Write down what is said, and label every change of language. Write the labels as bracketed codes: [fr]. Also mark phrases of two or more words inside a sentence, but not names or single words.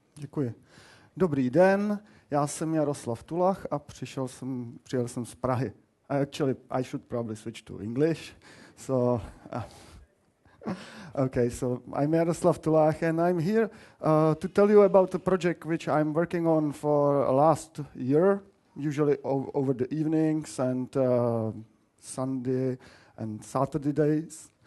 [cs] Děkuji. Dobrý den, já jsem Jaroslav Tulach a přijel jsem z Prahy. [en] Actually, I should probably switch to English. Okay, so I'm Jaroslav Tulach and I'm here to tell you about a project which I'm working on for last year, usually over the evenings and Sunday and Saturday days.